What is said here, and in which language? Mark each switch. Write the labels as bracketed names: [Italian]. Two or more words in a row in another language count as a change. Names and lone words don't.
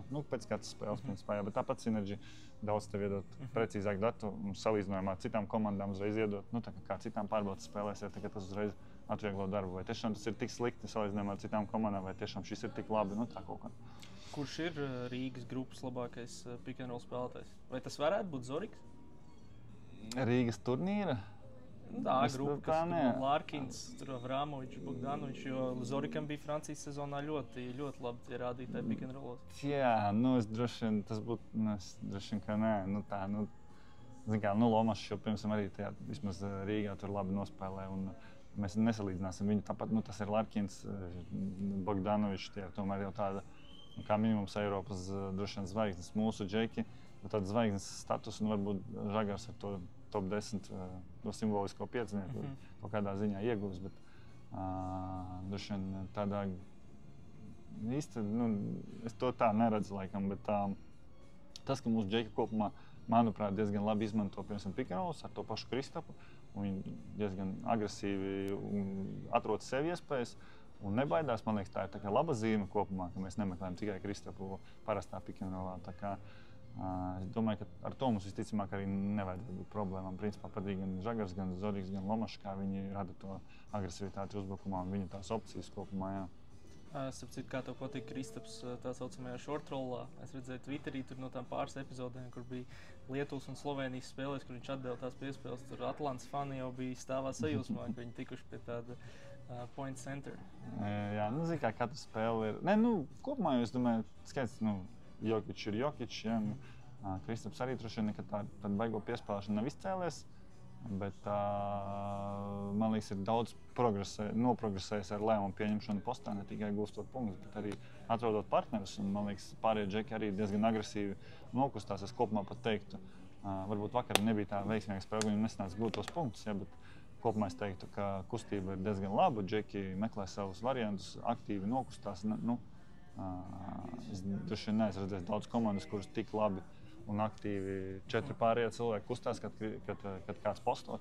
[Latvian] Pēc katras spēles, principā, jā. Bet tāpat Synergy daudz tev iedot precīzāk datu un salīdzinājumā ar citām komandām uzreiz iedot. Kā citām pārbaudas spēlēs, ja tas uzreiz atvieglo darbu. Vai tiešām tas ir tik slikti salīdzinājumā ar citām komandām, vai tiešām šis ir tik labi, tā kaut kā. Kurš ir Rīgas grupas labākais [English] pick and roll [Latvian] spēlētājs? Vai tas varētu būt Zoriks? Rīgas turnīra? Tā grupa, kas Larkins, Avramovičs, Bogdanovičs, jo Zorikam bija Francijas sezonā ļoti labi rādītāji [English] pick and rollos. [Latvian] Jā, es droši vien, tas būtu, droši vien, ka nē, Lomašs jau pirms arī tajā, vismaz Rīgā tur labi nospēlē, un mēs nesalīdzināsim viņu tāpat, tas ir Larkins, Bogdanovičs, tie tomēr jau tāda, kā minimums Eiropas droši vien zvaigznes, mūsu džeki, tāda zvaigznes status, un varbūt Žagars ar to top 10 to simbolisko piecinieku kaut kādā ziņā iegūst, bet droši vien tādā īsti, es to tā neredzu laikam, bet tas, ka mūsu džeki kopumā, manuprāt, diezgan labi izmanto, piemēram, [English] pick and rolls [Latvian] ar to pašu Kristapu, un viņi diezgan agresīvi atrod sev iespējas un nebaidās, man liekas, tā ir tā kā laba zīme kopumā, ka mēs nemeklējam tikai Kristapu parastā [English] pick and rollā, [Latvian] tā kā es domāju, ka ar to mums visticamāk arī nevajadzētu būt problēmām. Principā patīk gan Žagars, gan Zoriks, gan Lomašs, kā viņi rada to agresivitāti uzbrukumā un viņu tās opcijas kopumā, jā. Starp citu, kā tev patīk Kristaps tā saucamajā [English] short rollā. [Latvian] Es redzēju Twitterī tur no tām pāris epizodēm, kur bija Lietuvas un Slovenijas spēlēs, kur viņš atdeva tās piespēles. Tur Atlants fani jau bija stāvā sajūsmā, ka viņi tikuši pie tāda [English] point center. [Latvian] Jā, kā katra spēle ir. Kopumā es domāju, skaits, Jokičs ir Jokičs, ja, Kristaps arī droši vien nekad tādu baigo piespēlēšanu nav izcēlies, bet man liekas, ir daudz noprogresējis ar lēmumu pieņemšanu postā, ne tikai gūstot punktus, bet arī atrodot partnerus, un man liekas, pārējie džeki arī diezgan agresīvi nokustās, es kopumā pat teiktu, varbūt vakar nebija tā veiksmīga spēle, viņi nesanāca gūt tos punktus, ja, bet kopumā es teiktu, ka kustība ir diezgan laba, džeki meklē savus variantus, aktīvi nokustās, es droši vien neesmu redzējis daudz komandas, kuras tik labi un aktīvi 4 pārējie cilvēki kustās, kad kāds posto.